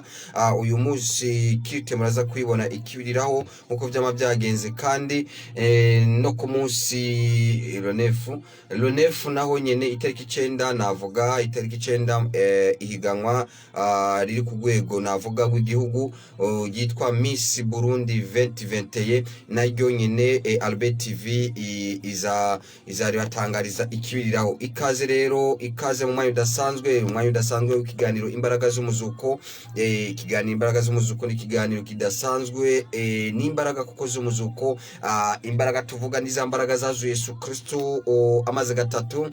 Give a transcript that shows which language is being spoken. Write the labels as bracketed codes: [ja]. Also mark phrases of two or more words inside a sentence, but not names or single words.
[rn] Uyu munsi kirite muraza kwibona ikibiriraho uko byama byagenze, kandi no ku munsi Ronefu naho nyene itariki 9 navuga itariki 9 ihiganwa riri ku rwego navuga rw'igihugu yitwa Miss Burundi 2021 naryo nyene Albert TV izari batangariza ikibiriraho. Ikaze rero, ikaze mu mwanya udasanzwe w'ikiganiro imbaraga z'umuzuko. Ikiganiro imbaraga z'umuzuko ni ikiganiro kidasanzwe, n'imbaraga kuko z'umuzuko, imbaraga tuvuga ni za mbaraga zazuye Yesu Kristo amaze gatatu.